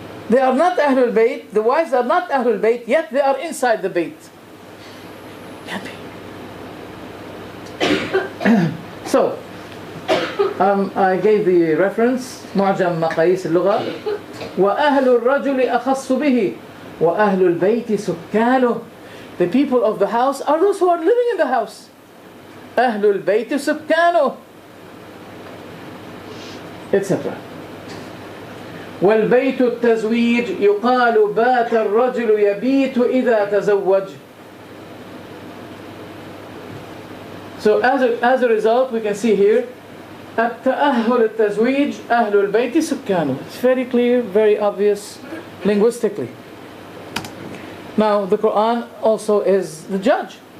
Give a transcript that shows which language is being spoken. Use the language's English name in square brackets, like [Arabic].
[English] They are not Ahlul Bayt, the wives are not Ahlul Bayt, yet they are inside the Bayt. Happy. So, I gave the reference, معجم مقاييس اللغة. [Arabic] وأهل الرجل أخص به وأهل البيت سكانه. [English] The people of the house are those who are living in the house. [Arabic] أهل البيت سكانه, etc. والبيت التزويج يقال بات الرجل يبيت إذا تزوج. [English] So as a result, we can see here [Arabic] التأهل التزويج أهل البيت سكانه. [English] It's very clear, very obvious linguistically. Now the Quran also is the judge.